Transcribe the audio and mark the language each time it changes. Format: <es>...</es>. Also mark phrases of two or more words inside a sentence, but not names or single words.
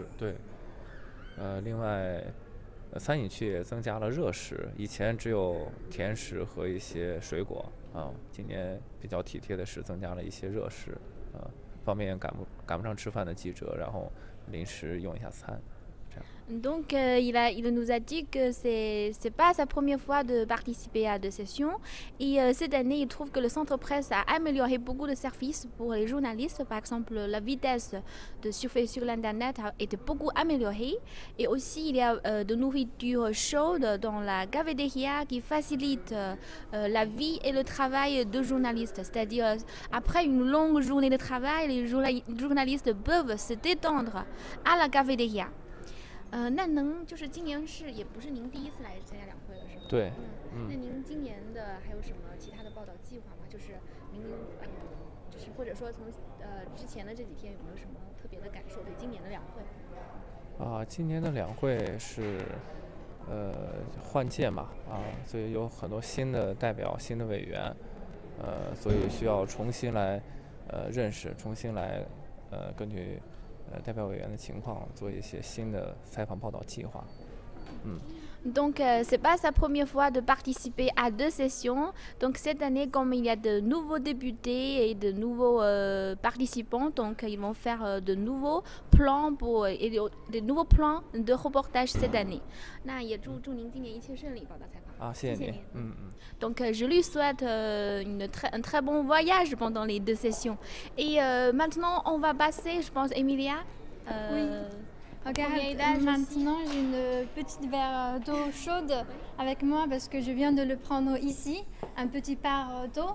<zh>对，另外。餐饮区也增加了热食，以前只有甜食和一些水果今年比较体贴的是增加了一些热食方便赶不上吃饭的记者，然后临时用一下餐。</zh> <fr>Donc, il nous a dit que c'est pas sa première fois de participer à deux sessions. Et cette année, il trouve que le centre presse a amélioré beaucoup de services pour les journalistes. Par exemple, la vitesse de surfer sur l'Internet a été beaucoup améliorée. Et aussi, il y a de nourriture chaude dans la cafétéria qui facilite la vie et le travail de journalistes. C'est-à-dire, après une longue journée de travail, les journalistes peuvent se détendre à la cafétéria.</fr> <zh>那能就是今年也不是您第一次来参加两会了，是吗？对，那您今年的还有什么其他的报道计划吗？就是您就是或者说从之前的这几天有没有什么特别的感受对今年的两会？今年的两会是换届嘛所以有很多新的代表、新的委员，所以需要重新来认识，重新来根据。代表委员的情况做一些新的采访报道计划。</zh> <fr>Donc, c'est pas sa première fois de participer à deux sessions. Donc, cette année, comme il y a de nouveaux députés et de nouveaux participants, donc ils vont faire de nouveaux plans et de nouveaux plans de reportage cette année.</fr> <zh>那也祝您今年一切顺利，报道采访。谢谢您。</zh> <fr>Donc, je lui souhaite un très bon voyage pendant les deux sessions. Et maintenant, on va passer, je pense, Emilia. Oui. Regarde, maintenant j'ai une petite verre d'eau chaude avec moi parce que je viens de le prendre ici, un petit par d'eau.</fr>